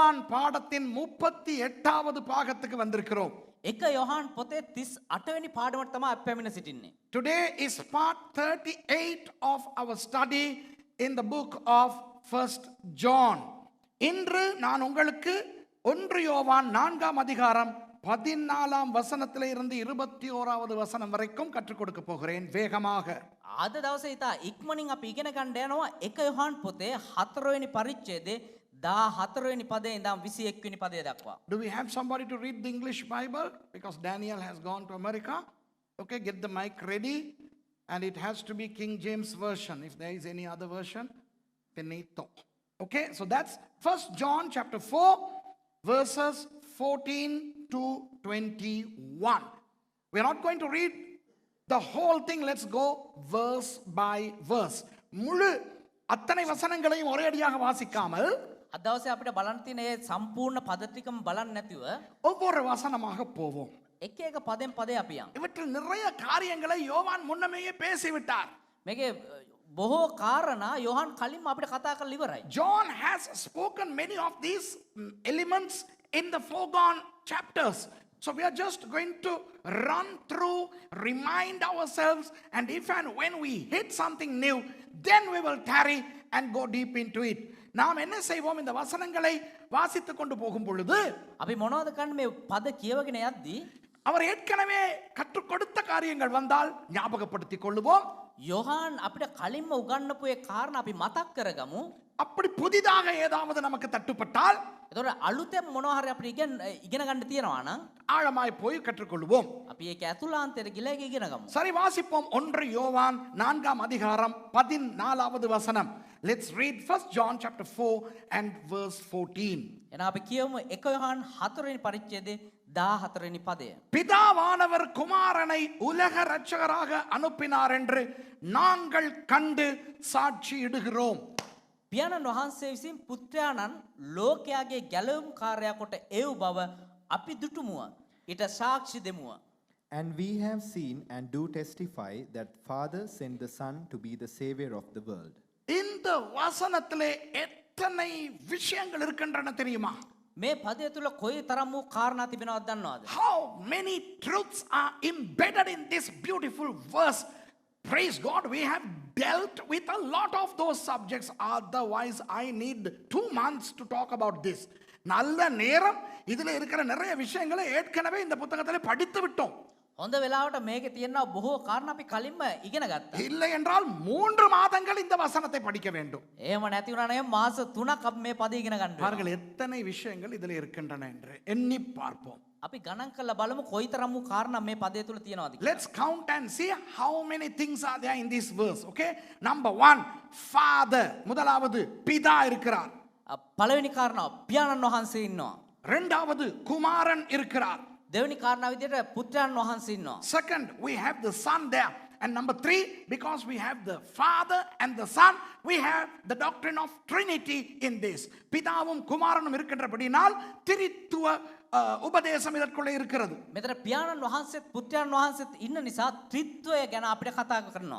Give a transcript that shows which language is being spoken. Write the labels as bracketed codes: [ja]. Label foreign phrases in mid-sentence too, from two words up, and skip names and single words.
[ta] பாடத்தின் 38வது பாகத்துக்கு வந்திருக்கிறோம். [si] එක යොහන් පොතේ 38 වෙනි පාඩමට තමයි අපි පැමිණ සිටින්නේ. [en] Today is part 38 of our study in the book of 1st John. [ta] இன்று நான் உங்களுக்கு 1 யோவான் 4ஆம் அதிகாரம் 14ஆம் வசனத்திலே இருந்து 21வது வசனம் வரைக்கும் கற்றுக் கொடுக்க போகிறேன் வேகமாக. [si] අද දවසේ ඉතා ඉක්මනින් අපි ඉගෙන ගන්න යනවා එක යොහන් පොතේ 4 වෙනි පරිච්ඡේදයේ 14 වෙනි පදේ ඉඳන් 21 වෙනි පදය දක්වා. [en] Do we have somebody to read the English Bible? Because Daniel has gone to America. Okay, get the mic ready. And it has to be King James Version. If there is any other version, finito. Okay, so that's 1 John chapter 4, verses 14 to 21. We're not going to read the whole thing. Let's go verse by verse. [ta] முழு அத்தனை வசனங்களையும் ஒரே அடியாக வாசிக்காமல் [si] අද දවසේ අපිට බලන්න තියෙන මේ සම්පූර්ණ පද ටිකම බලන්න නැතිව [ta] ஒவ்வொரு வசனமாக போவோம். [si] එක එක පදෙන් පදේ අපි යමු. [ta] இவற்றில் நிறைய காரியங்களை யோவான் முன்னமேயே பேசிவிட்டார். [si] මේකේ බොහෝ කාරණා යොහන් කලින්ම අපිට කතා කරලා ඉවරයි. [en] John has spoken many of these elements in the foregone chapters. So we are just going to run through, remind ourselves, and if and when we hit something new, then we will tarry and go deep into it. [ta] நாம் என்ன செய்வோம், இந்த வசனங்களை வாசித்துக் கொண்டு போகும் பொழுது [si] අපි මොනවද කරන්නේ මේ පද කියවගෙන යද්දී [ta] அவர் ஏற்கனவே கற்றுக் கொடுத்த காரியங்கள் வந்தால் ஞாபகப்படுத்திக் கொள்ளுவோம். [si] යොහන් අපිට කලින්ම උගන්වපු ඒ කාරණා අපි මතක් කරගමු. [ta] அப்படி புதிதாக ஏதாவது நமக்கு தட்டுப்பட்டால் [si] එතකොට අලුතෙන් මොනවා හරි අපිට ඉගෙන ගන්න තියෙනවා නම් [ta] ஆழமாய் போய் கற்றுக்கொள்வோம். [si] අපි ඒක ඇතුළාන්තයට ගිහලා ඒක ඉගෙන ගමු. [ta] சரி, வாசிப்போம் 1 யோவான் 4ஆம் அதிகாரம் 14வது வசனம். [en] Let's read 1 John chapter 4 and verse 14. [si] එහෙනම් අපි කියමු 1 යොහන් 4 වෙනි පරිච්ඡේදයේ 14 වෙනි පදය. [ta] பிதாவானவர் குமாரனை உலக இரட்சகராக அனுப்பினார் என்று நாங்கள் கண்டு சாட்சியிடுகிறோம். [si] පියාණන් වහන්සේ විසින් පුත්‍රයාණන් ලෝකයාගේ ගැලවුම් කාර්යය කොට එව් බව අපි දුටුමුව. ඊට සාක්ෂි දෙමුව. [en] And we have seen and do testify that Father sent the Son to be the Savior of the world. [ta] இந்த வசனத்திலே எத்தனை விஷயங்கள் இருக்கின்றன தெரியுமா? [si] මේ පදය තුල කොයි තරම් වූ කාරණා තිබෙනවද දන්නවද? [en] How many truths are embedded in this beautiful verse? Praise God, we have dealt with a lot of those subjects. Otherwise, I need 2 months to talk about this. [ta] நல்ல நேரம் இதில் இருக்கிற நிறைய விஷயங்களை ஏற்கனவே இந்த புத்தகத்தில் படித்து விட்டோம். [si] හොඳ වෙලාවට මේකේ තියෙනවා බොහෝ කාරණා අපි කලින්ම ඉගෙන ගත්තා. [ta] இல்லை என்றால் 3 மாதங்கள் இந்த வசனத்தை படிக்க வேண்டும். [si] එහෙම නැති වුණා නම් මාස 3ක් අපි මේ පදේ ඉගෙන ගන්න [ta] பாருங்கள் எத்தனை விஷயங்கள் இதில் இருக்கின்றன என்று எண்ணி பார்ப்போம். [si] අපි ගණන් කරලා බලමු කොයිතරම් වූ කාරණා මේ පදේ තුල තියෙනවද කියලා. [en] Let's count and see how many things are there in this verse. Okay, number 1, Father. [ta] முதலாவது பிதா இருக்கிறார். [si] පළවෙනි කාරණාව පියාණන් වහන්සේ ඉන්නවා. [ta] இரண்டாவது குமாரன் இருக்கிறார். [si] දෙවෙනි කාරණාව විදිහට පුත්‍රයන් වහන්සේ ඉන්නවා. [en] Second, we have the Son there. And number 3, because we have the Father and the Son, we have the doctrine of Trinity in this. [ta] பிதாவும் குமாரனும் இருக்கின்றபடினால் திரித்துவ உபதேசம் இதற்குள்ளே இருக்கிறது. [si] මෙතන පියාණන් වහන්සේත් පුත්‍රයන් වහන්සේත් ඉන්න නිසා ත්‍රිත්වය ගැන අපිට කතා කරනවා.